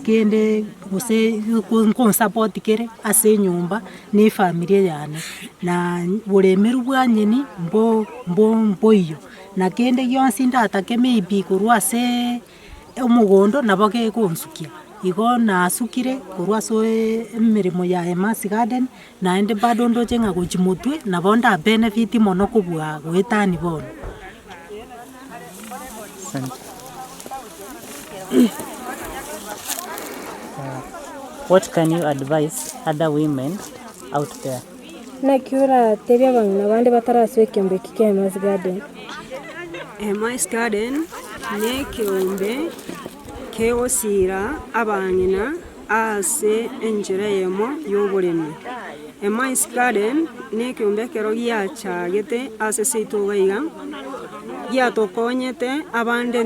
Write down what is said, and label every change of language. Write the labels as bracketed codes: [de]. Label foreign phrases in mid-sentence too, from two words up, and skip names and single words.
[guz] kende gose support kere ase nyumba ni familia yane na buremeru bwanyeni mbo iyo na kende yonsi ndatake maybe korwa ase omugondo nabo gekonsukia igo nasukire korwa so emirimo ya Emmah's Garden naende bado ndoche nga gochimutwe nabo nda benefit mono kubwa gwetani bono. [en] What can you advise other women out there? [guz] na kiura tebya bangina bandi bataraswe kiombe kia Emmah's Garden. Emmah's Garden ne kiombe keosira abangina ase enjere yemo y'oburemi. Emmah's Garden ne kiombe kero giachagete ase seitogaiga giatokonyete abande